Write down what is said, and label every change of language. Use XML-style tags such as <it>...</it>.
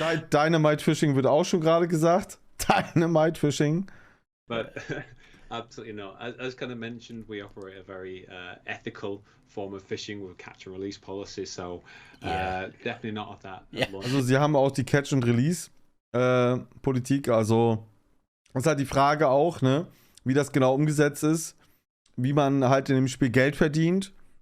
<de>Dynamite Fishing wird auch schon gerade gesagt. Dynamite Fishing.</de> <en>But absolutely not. As kind of mentioned, we operate a very ethical form of fishing with catch and release policy. So definitely not of that. Yeah.</en> <de>Also sie haben auch die Catch and Release Politik. Also das ist halt die Frage auch, ne, wie das genau umgesetzt ist, wie man halt in dem Spiel Geld verdient.</de>